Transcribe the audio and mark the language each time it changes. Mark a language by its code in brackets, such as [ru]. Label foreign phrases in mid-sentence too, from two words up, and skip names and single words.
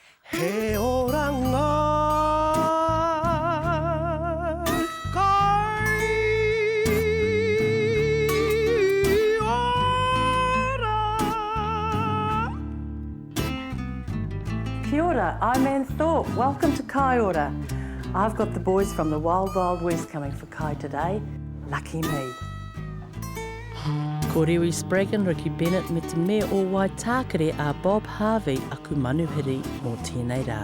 [mi] He ora ngā kai ora. Kia ora, [en] I'm Anne Thorp. Welcome to KAI ORA. I've got the boys from the Wild Wild West coming for kai today. Lucky me. [mi] Ko Rewi Spraggon, Riki Bennett, me te mea o Waitakere a Bob Harvey aku manuhiri mō tēnei rā.